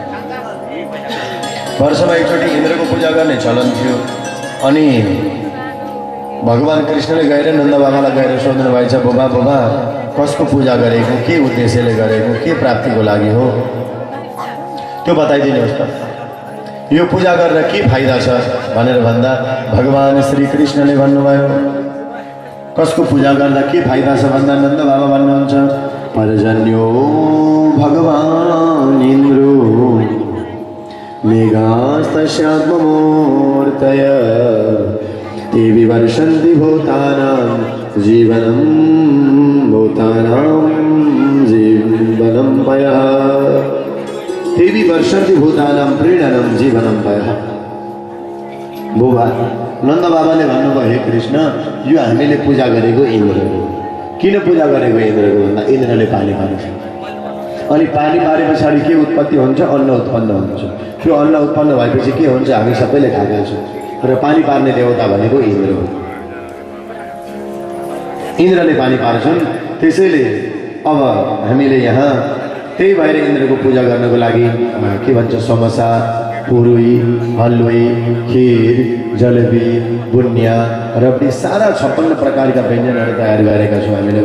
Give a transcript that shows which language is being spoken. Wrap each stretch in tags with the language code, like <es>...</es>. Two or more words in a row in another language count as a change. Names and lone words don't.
<ne>वर्षमा एकचोटि इन्द्रको पूजा गर्ने चलन थियो अनि भगवान कृष्णले गएर नन्द बाबालाई गएर सोध्नु भएछ, बुबा बुबा कसको पूजा गरेको, के उद्देश्यले गरेको, के प्राप्तिको लागि हो, त्यो बताइदिनुहोस् त। यो पूजा गरेर के फाइदा छ भनेर भन्दा भगवान श्री कृष्णले भन्नुभयो कसको पूजा गर्दा के फाइदा छ भन्दा नन्द बाबा भन्नुहुन्छ</ne> <sa>पर्जन्यो भगवान इन्द्रो मेघास्तस्यात्ममूर्तय ते विवर्षन्ति भूतानां जीवनं पयः ते विवर्षन्ति भूतानां प्रीणनं जीवनं पयः।</sa> <ne>बुबा नन्द बाबाले भन्नुभयो हे कृष्ण यो हामीले पूजा गरेको इन्द्र हो। किन पूजा गरेको इन्द्रको भन्दा इन्द्रले पानी पार्छ अनि पानी पारे पछाडि के उत्पत्ति हुन्छ, अन्न उत्पन्न हुन्छ। त्यो अन्न उत्पन्न भएपछि के हुन्छ हामी सबैले खाएका छौँ र पानी पार्ने देवता भनेको इन्द्र हो। इन्द्रले पानी पार्छन्, त्यसैले अब हामीले यहाँ त्यही भएर इन्द्रको पूजा गर्नको लागि के भन्छ समोसा, पुरुई, हलुई, खीर, जलेबी, बुनिया र पनि सारा 56 प्रकारका व्यञ्जनहरू तयार गरेका छौँ हामीले।</ne>